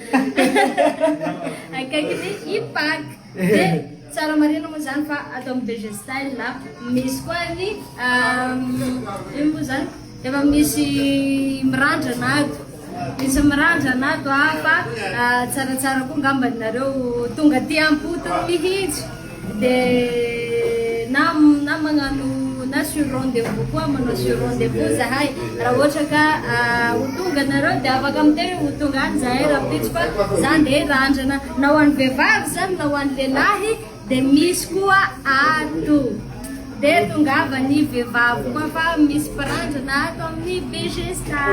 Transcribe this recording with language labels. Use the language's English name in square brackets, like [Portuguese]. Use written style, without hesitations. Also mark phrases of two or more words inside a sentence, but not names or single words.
[Malagasy] akaiky ny ipak dia tsara marina moa zany fa atao amin'ny BG style la misy koa ny ino moa zany efa misy mirandrana ato misy mirandrana ato fa tsaratsara koa ngambany nareo tonga ty ampotony mihitsy dia na magnano na [French] sur rendez-vous [Malagasy] koa manao [French] sur rendez-vous [Malagasy] zahay raha ohatra ka ho tonga nareo dia afaka aminteny ho tonga any zahay raha pitsy fa zany dia randrana na ho an'ny vehivavy zany na ho an'ny lehilahy dia misy koa ato dia tongava ny vehivavy koa fa misy pirandrana ato amin'ny BG style